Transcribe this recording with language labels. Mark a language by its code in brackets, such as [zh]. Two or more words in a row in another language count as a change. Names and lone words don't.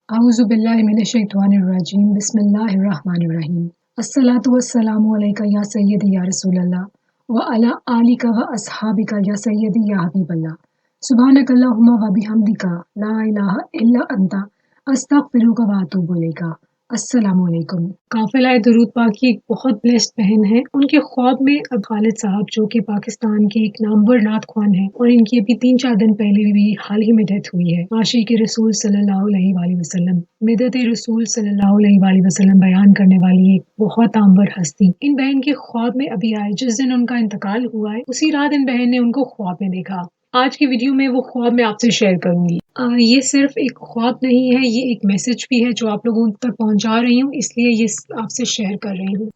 [ar] أعوذ بالله من الشيطان الرجيم بسم الله الرحمن الرحيم الصلاة والسلام عليك يا سيدي يا رسول الله وعلى آلك وأصحابك يا سيدي يا حبيب الله سبحانك اللهم وبحمدك لا إله إلا أنت أستغفرك وأتوب إليك. السلام عليكم. [ur] قافلہ درود پاک کی ایک بہت بلیسڈ بہن ہے۔ ان کے خواب میں اب خالد صاحب جو کہ پاکستان کے ایک نامور نعت خواں ہے اور ان کی ابھی 3-4 دن پہلے بھی حال ہی میں ڈیتھ ہوئی ہے. عاشق رسول [ar] صلى الله عليه وسلم [ur] مدحت رسول [ar] صلى الله عليه وسلم [ur] بیان کرنے والی ایک بہت نامور ہستی ان بہن کے خواب میں ابھی آئے. جس دن ان کا انتقال ہوا ہے اسی رات ان بہن نے ان کو خواب میں دیکھا. آج کی ویڈیو میں وہ خواب میں آپ سے شیئر کروں گی۔ یہ صرف ایک خواب نہیں ہے، یہ ایک میسج بھی ہے جو آپ لوگوں تک پہنچا رہی ہوں، اس لیے یہ آپ سے شیئر کر رہی ہوں.